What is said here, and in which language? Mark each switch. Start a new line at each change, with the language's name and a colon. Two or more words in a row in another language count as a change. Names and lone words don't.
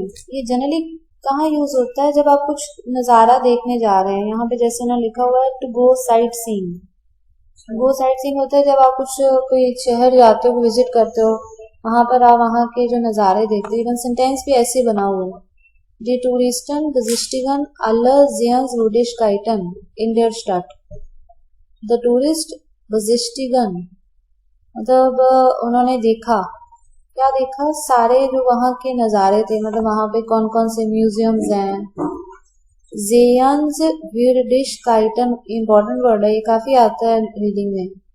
Hindi: ये जनरली कहाँ यूज होता है, जब आप कुछ नज़ारा देखने जा रहे हैं। यहाँ पे जैसे ना लिखा हुआ है
English: to go sight seeing. go sight seeing
Hindi: होता है जब आप कुछ कोई शहर जाते हो, विजिट करते हो, वहां पर आप वहाँ के जो नज़ारे देखते हो। इवन सेंटेंस भी ऐसे बना हुआ है,
German: die Touristen besichtigen alle Sehenswürdigkeiten in der Stadt।
English: the tourist
Hindi: बजिस्टिगन मतलब उन्होंने देखा, क्या देखा, सारे जो वहाँ के नज़ारे थे, मतलब वहाँ पे कौन कौन से म्यूजियम्स हैं। Sehenswürdigkeiten
English: important word
Hindi: है, ये काफी आता है रीडिंग में।